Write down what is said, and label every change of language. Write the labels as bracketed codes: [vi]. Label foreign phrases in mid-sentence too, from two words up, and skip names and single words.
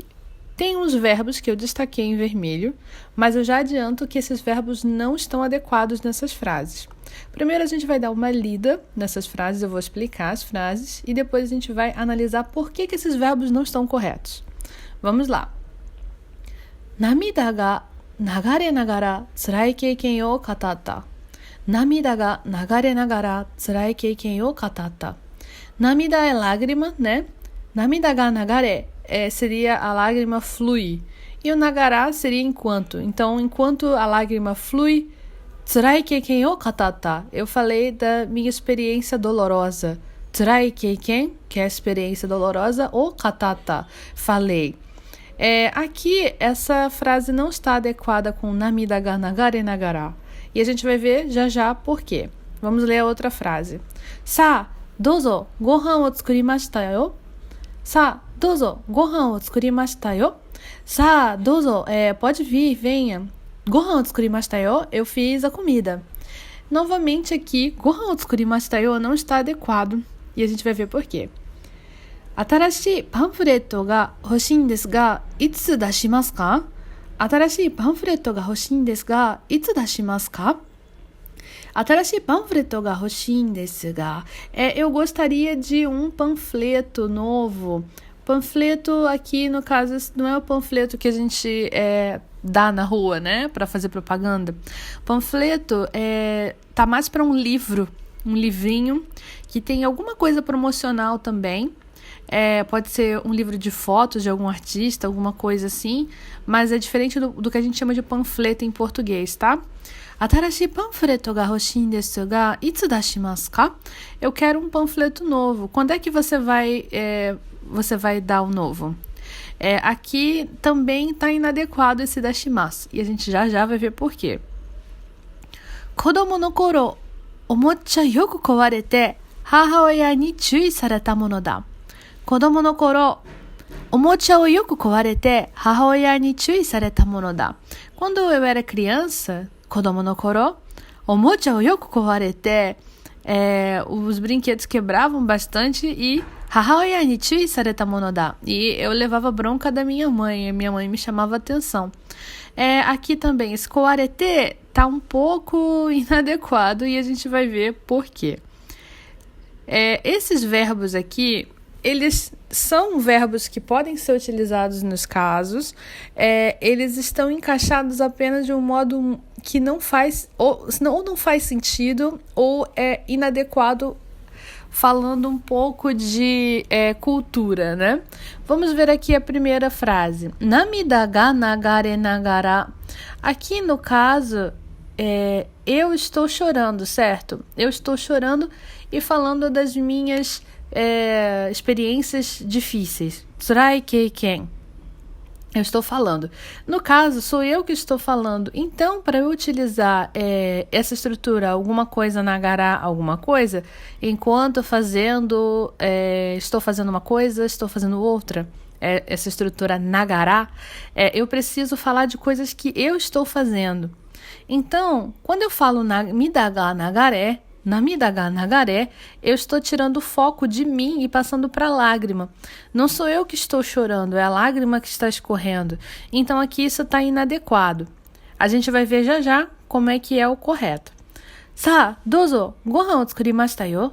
[pt] Tem uns verbos que eu destaquei em vermelho, mas eu já adianto que esses verbos não estão adequados nessas frases. Primeiro a gente vai dar uma lida nessas frases, eu vou explicar as frases e depois a gente vai analisar por que esses verbos não estão corretos. Vamos lá. [ja] 涙が流れながらつらい経験を語った. 涙が流れながらつらい経験を語った. [pt] Namida é lágrima, né? [ja] 涙が流れ [pt] seria a lágrima flui. E o nagara seria enquanto. Então, enquanto a lágrima flui, [ja] つらい経験を語った. [pt] Eu falei da minha experiência dolorosa. [ja] つらい経験, [pt] que é a experiência dolorosa, [ja] を語った. [pt] Falei. Aqui, essa frase não está adequada com [ja] 涙が流れながら. [pt] E a gente vai ver já por quê. Vamos ler a outra frase. [ja] さあ、どうぞ、ご飯を作りましたよ. さあ、どうぞ、ご飯を作りましたよ. Sa, dozo, [pt] pode vir, venha. [ja] ご飯を作りましたよ, [pt] eu fiz a comida. Novamente aqui, [ja] ご飯を作りましたよ [pt] não está adequado. E a gente vai ver por quê. [ja] 新しいパンフレットが欲しいんですが、いつ出しますか？新しいパンフレットが欲しいんですが、いつ出しますか？新しいパンフレットが欲しいんですが、 [pt] eu gostaria de um panfleto novo. Panfleto aqui, no caso, não é o panfleto que a gente dá na rua, né, para fazer propaganda. Panfleto tá mais para um livro, um livrinho, que tem alguma coisa promocional também. Pode ser um livro de fotos de algum artista, alguma coisa assim, mas é diferente do que a gente chama de panfleto em português, tá? [ja] 新しいパンフレットが欲しいですがいつ出しますか? [pt] Eu quero um panfleto novo. Quando é que você vai dar o novo? Aqui também está inadequado esse dashimasu, e a gente já vai ver por quê. [ja] 子供の頃、おもちゃよく壊れて、母親に注意されたものだ. 子供の頃、おもちゃをよく壊れて母親に注意されたものだ。 [pt] Quando eu era criança, [ja] 子供の頃、おもちゃをよく壊れて、 [pt] os brinquedos quebravam bastante e [ja] 母親に注意されたものだ. [pt] E eu levava bronca da minha mãe, e minha mãe me chamava atenção. Aqui também, esse kowarete tá um pouco inadequado e a gente vai ver por quê. Esses verbos aqui, eles são verbos que podem ser utilizados nos casos, eles estão encaixados apenas de um modo que não faz, ou não faz sentido, ou é inadequado, falando um pouco de cultura, né? Vamos ver aqui a primeira frase. [ja] 涙が流れながら. [pt] Aqui no caso, eu estou chorando, certo? Eu estou chorando e falando das minhas experiências difíceis. [ja] つらい経験. [pt] Eu estou falando. No caso, sou eu que estou falando. Então, para eu utilizar essa estrutura, alguma coisa nagara, alguma coisa, enquanto estou fazendo uma coisa, estou fazendo outra, essa estrutura nagara, eu preciso falar de coisas que eu estou fazendo. Então, quando eu falo [ja] 涙が流れ, 涙が流れ, [pt] eu estou tirando o foco de mim e passando para a lágrima. Não sou eu que estou chorando, é a lágrima que está escorrendo. Então aqui isso está inadequado. A gente vai ver já como é que é o correto. [ja] Sa, どうぞ、ご飯を作りましたよ.